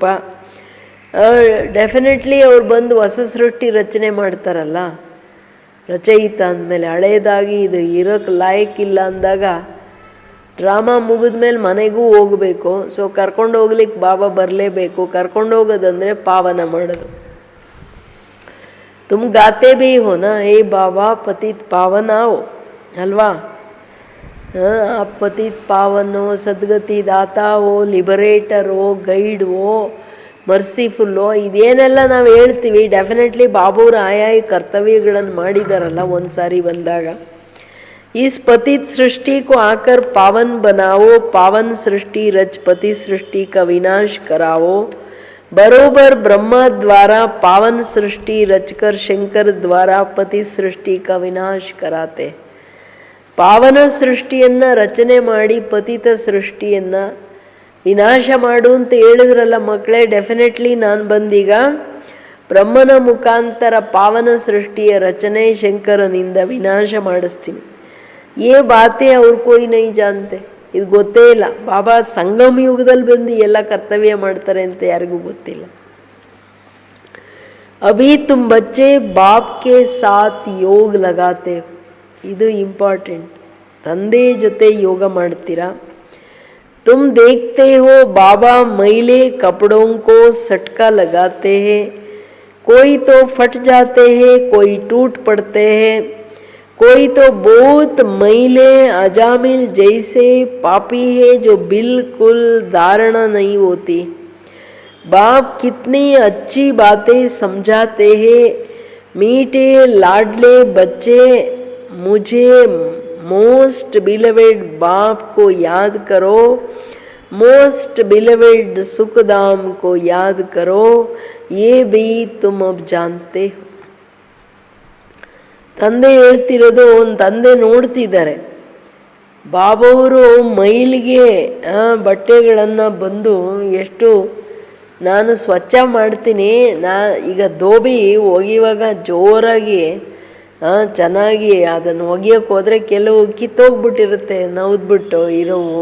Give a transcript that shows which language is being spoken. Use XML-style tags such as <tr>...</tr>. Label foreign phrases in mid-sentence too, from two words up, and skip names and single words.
<kn>ಡೆಫಿನೆಟ್ಲಿ ಅವ್ರು ಬಂದು ಹೊಸ ಸೃಷ್ಟಿ ರಚನೆ ಮಾಡ್ತಾರಲ್ಲ, ರಚಯಿತ ಅಂದಮೇಲೆ ಹಳೇದಾಗಿ ಇದು ಇರೋಕ್ಕೆ ಲಾಯಕ್ಕಿಲ್ಲ ಅಂದಾಗ ಡ್ರಾಮಾ ಮುಗಿದ ಮೇಲೆ ಮನೆಗೂ ಹೋಗಬೇಕು. ಸೊ ಕರ್ಕೊಂಡು ಹೋಗ್ಲಿಕ್ಕೆ ಬಾಬಾ ಬರಲೇಬೇಕು. ಕರ್ಕೊಂಡು ಹೋಗೋದಂದರೆ ಪಾವನ ಮಾಡೋದು.</kn> <hi>तुम गाते भी हो ना, हे बाबा पतित पावन आओ, अल्वा. आप पतित पावन हो, सद्गति दाता हो, लिबरेटर हो,</hi> <kn>ಗೈಡ್ हो, ಮರ್ಸಿಫುಲ್ हो, ಇದೇನೆಲ್ಲ ನಾವು ಹೇಳ್ತೀವಿ. ಡೆಫಿನೆಟ್ಲಿ ಬಾಬೂರು ಆಯಾಯ ಕರ್ತವ್ಯಗಳನ್ನು ಮಾಡಿದಾರಲ್ಲ ಒಂದು ಸಾರಿ ಬಂದಾಗ.</kn> <hi>इस पतित सृष्टि को आकर पावन बनाओ, पावन सृष्टि रच पति सृष्टि का विनाश कराओ. बरोबर ब्रह्मा द्वारा पावन सृष्टि रचकर शंकर द्वारा पति सृष्टि का विनाश कराते.</hi> <kn>ಪಾವನ ಸೃಷ್ಟಿಯನ್ನು ರಚನೆ ಮಾಡಿ ಪತಿತ ಸೃಷ್ಟಿಯನ್ನು ವಿನಾಶ ಮಾಡು ಅಂತ ಹೇಳಿದ್ರಲ್ಲ ಮಕ್ಕಳೇ. ಡೆಫಿನೆಟ್ಲಿ ನಾನು ಬಂದೀಗ ಬ್ರಹ್ಮನ ಮುಖಾಂತರ ಪಾವನ ಸೃಷ್ಟಿಯ ರಚನೆ ಶಂಕರನಿಂದ ವಿನಾಶ ಮಾಡಿಸ್ತೀನಿ.</kn> <hi>ये बातें ಅವ್ರು कोई नहीं जानते,</hi> <kn>ಇದು ಗೊತ್ತೇ ಇಲ್ಲ. ಬಾಬಾ ಸಂಗಮ ಯುಗದಲ್ಲಿ ಬಂದು ಎಲ್ಲ ಕರ್ತವ್ಯ ಮಾಡ್ತಾರೆ ಅಂತ ಯಾರಿಗೂ ಗೊತ್ತಿಲ್ಲ.</kn> <hi>अभी तुम बच्चे बाप के साथ योग लगाते,</hi> <kn>ಇದು ಇಂಪಾರ್ಟೆಂಟ್. ತಂದೆ ಜೊತೆ ಯೋಗ ಮಾಡ್ತೀರಾ.</kn> <hi>तुम देखते हो बाबा मैले कपड़ों को सटका लगाते हैं, कोई तो फट जाते हैं, कोई टूट पड़ते हैं, कोई तो बहुत मैले अजामिल जैसे पापी है जो बिल्कुल धारणा नहीं होती. बाप कितनी अच्छी बातें समझाते हैं. मीठे लाडले बच्चे, मुझे</hi> <en>most beloved</en> <hi>बाप को याद करो,</hi> <en>most beloved</en> <hi>सुखदाम को याद करो, ये भी तुम अब जानते हो.</hi> <kn>ತಂದೆ ಹೇಳ್ತಿರೋದು, ಒಂದು ತಂದೆ ನೋಡ್ತಿದ್ದಾರೆ. ಬಾಬವರು ಮೈಲಿಗೆ ಬಟ್ಟೆಗಳನ್ನು ಬಂದು ಎಷ್ಟು ನಾನು ಸ್ವಚ್ಛ ಮಾಡ್ತೀನಿ. ಈಗ ದೋಬಿ ಒಗೆಯುವಾಗ ಜೋರಾಗಿ ಚೆನ್ನಾಗಿ ಅದನ್ನು ಒಗೆಯೋಕ್ಕೆ ಹೋದರೆ ಕೆಲವು ಕಿತ್ತೋಗ್ಬಿಟ್ಟಿರುತ್ತೆ, ನವ್ದ್ಬಿಟ್ಟು ಇರೋವು.</kn>